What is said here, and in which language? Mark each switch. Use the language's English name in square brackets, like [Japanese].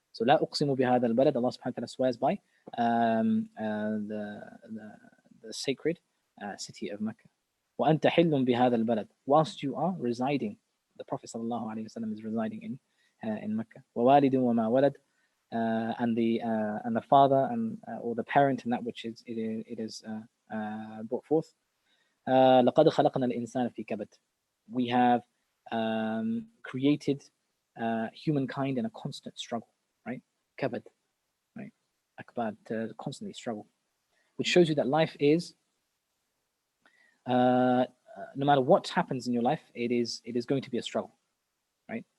[English] So [Arabic] la uqsimu bihadha al-balad, [English] Allah subhanahu wa ta'ala swears by the sacred city of Mecca. [Arabic] Wa anta hillun bihadha al-balad. [English] Whilst you are residing, the Prophet sallallahu alaihi wasallam is residing in Mecca. [Arabic] Wa walidun wa ma walad. [English] And the father and or the parent in that which it is brought forth. [Arabic] لقد خلقنا الإنسان في كبد. [English] We have created humankind in a constant struggle, right? Kabad, right? Akbad, to constantly struggle, which shows you that life is no matter what happens in your life, it is going to be a struggle, right?